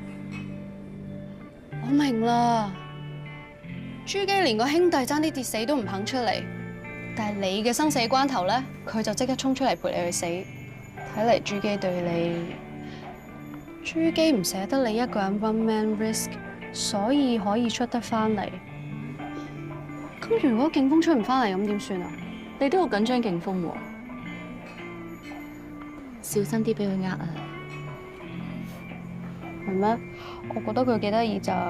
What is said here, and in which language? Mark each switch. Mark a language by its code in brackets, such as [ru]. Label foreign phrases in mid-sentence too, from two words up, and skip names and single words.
[yue] 我明啦，朱基連個兄弟爭啲跌死都唔肯出嚟，但係你嘅生死關頭咧，佢就即刻衝出嚟陪你去死。睇嚟朱基對你，朱基唔捨得你一個人 [en] one man risk， [yue] 所以可以出得翻嚟。咁如果勁風出唔翻嚟，咁點算啊？你都好緊張勁風喎，小心啲俾佢呃啊！係咩？我覺得佢幾得意咋。